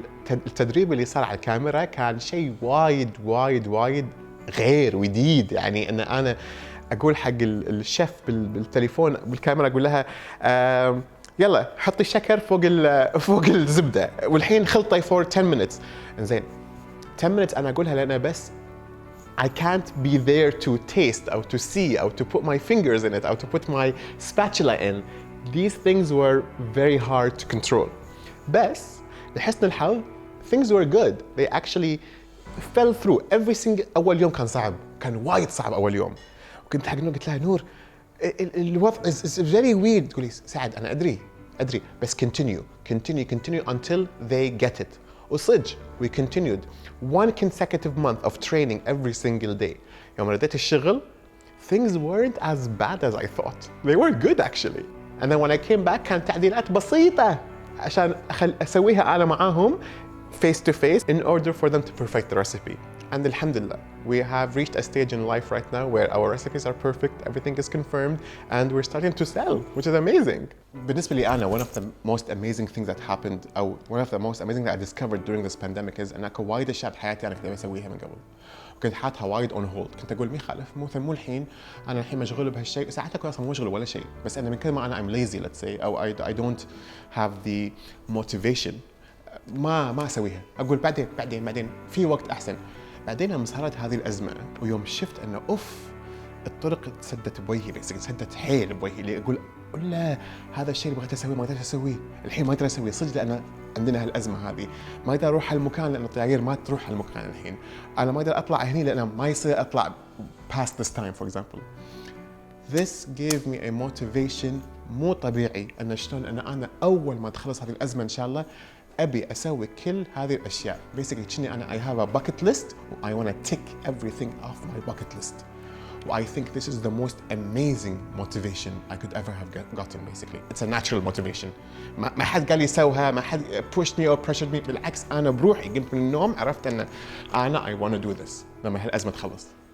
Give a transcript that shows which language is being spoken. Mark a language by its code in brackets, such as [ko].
[ar] التدريب اللي صار على الكاميرا كان شيء وايد غير وديد. يعني ان انا اقول حق الشيف بالتليفون بالكاميرا اقول لها يلا حطي الشكر فوق الزبده والحين خلطي [en] for 10 minutes. إنزين 10 minutes انا اقولها لان بس I can't be there to taste or to see or to put my fingers in it or to put my spatula in. These things were very hard to control. [ar] بس لحسن الحظ [en] things were good. They actually fell through. Every single [ar] أول يوم كان صعب. كان وايد صعب أول يوم. وكنت حق نور قلت لها نور الوضع [en] is very weird. [ar] تقولي سعد أنا أدري بس [en] continue until they get it. وصدق we continued 1 consecutive month of training every single day. [ar] يوم رديت الشغل [en] things weren't as bad as I thought. They were good actually. And then when I came back [ar] كانت تعديلات بسيطة عشان أسويها أنا معاهم [en] face to face in order for them to perfect the recipe. And alhamdulillah, we have reached a stage in life right now where our recipes are perfect, everything is confirmed, and we're starting to sell, which is amazing. [ar] بالنسبة لي أنا, [en] one of the most amazing things that happened, أو one of the most amazing that I discovered during this pandemic is [ar] أن أكو وايد أشياء بحياتي أنا كنت بسويها من قبل. كنت حاطها وايد [en] on hold. [ar] كنت أقول ما يخالف مو الحين أنا الحين مشغول بهالشيء. ساعات أكون أصلاً مو مشغول ولا شيء. بس أنا من كل ما أنا [en] I'm lazy let's say [ar] أو [en] I don't have the motivation [ar] ما أسويها. أقول بعدين في وقت أحسن. بعدين لما صارت هذه الأزمة ويوم شفت أنه الطرق تسدت بوجهي تسدت حيل بوجهي اللي أقول لا هذا الشيء اللي بغيت أسويه ما قدرت أسويه الحين ما أقدر أسويه صدق لأن عندنا هالأزمة هذه ما أقدر أروح هالمكان لأن الطيارة ما تروح هالمكان الحين أنا ما أقدر أطلع هني لأن ما يصير أطلع [en] past this time for example. This gave me a motivation [ar] مو طبيعي أن شلون أنا أول ما تخلص هذه الأزمة إن شاء الله أبي أسوي كل هذه الأشياء. [en] Basically [ar] كني أنا [en] I have a bucket list I want to tick everything off my bucket list. I think this is the most amazing motivation I could ever have gotten basically. It's a natural motivation. [ar] ما حد قال لي سوها ما حد [en] pushed me or pressured me. [ar] بالعكس أنا بروحي قمت من النوم عرفت أن أنا [en] I want to do this [ar] لما هالأزمة تخلص.